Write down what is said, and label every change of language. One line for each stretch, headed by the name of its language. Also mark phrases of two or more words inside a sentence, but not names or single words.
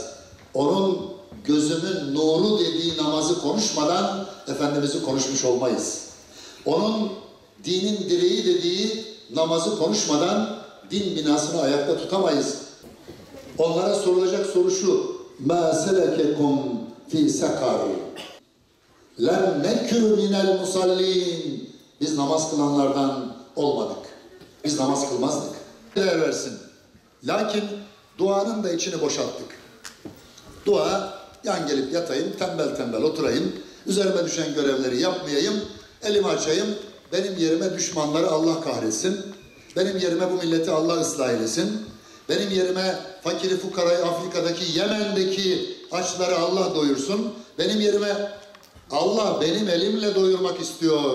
Turkish: Onun gözümün nuru dediği namazı konuşmadan Efendimiz'i konuşmuş olmayız. Onun dinin direği dediği namazı konuşmadan din binasını ayakta tutamayız. Onlara sorulacak soru şu:
Arabic: مَا سَلَكَكُمْ فِي سَقَرٍ لَمْ نَكُّ مِنَ الْمُصَلِّينَ.
Turkish: Biz namaz kılanlardan olmadık. Biz namaz kılmazdık. Değer versin. Lakin duanın da içini boşalttık. Dua, yan gelip yatayım, tembel tembel oturayım, üzerime düşen görevleri yapmayayım, elimi açayım, benim yerime düşmanları Allah kahretsin, benim yerime bu milleti Allah ıslah eylesin, benim yerime fakiri fukarayı Afrika'daki, Yemen'deki açları Allah doyursun, benim yerime Allah benim elimle doyurmak istiyor.